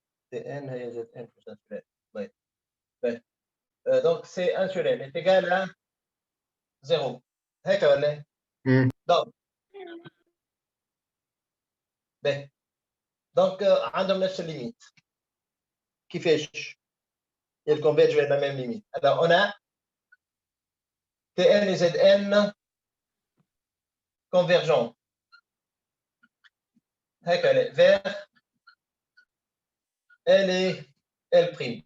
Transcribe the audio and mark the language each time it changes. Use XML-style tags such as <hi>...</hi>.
<fr>Tn</fr> <ar>هي</ar> <fr>Zn plus 1 sur n. Oui. Donc, c'est 1 sur n est égal à 0.</fr> <ar>هيك ولا؟</ar> <fr>Donc, donc</fr> <ar>عندهم نفس الليميت. كيفاش؟</ar> <fr>Ils convergent vers la même limite. Alors, on a Tn et Zn convergents. Vers L et L'.</fr>